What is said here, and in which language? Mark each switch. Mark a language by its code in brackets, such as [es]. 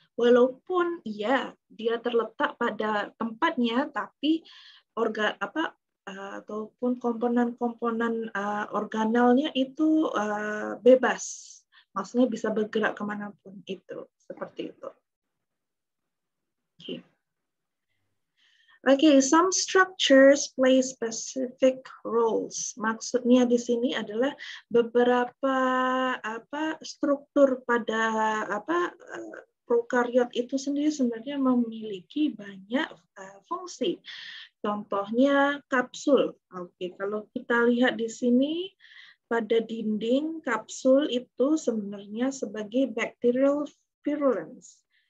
[id] Walaupun ya dia terletak pada tempatnya, tapi ataupun komponen-komponen organelnya itu bebas. Maksudnya bisa bergerak kemanapun itu, seperti itu. [en] Okay, some structures play specific roles. [id] Maksudnya di sini adalah beberapa struktur pada prokariot itu sendiri sebenarnya memiliki banyak fungsi. Contohnya kapsul. Oke, kalau kita lihat di sini pada dinding kapsul itu sebenarnya sebagai bacterial virulence.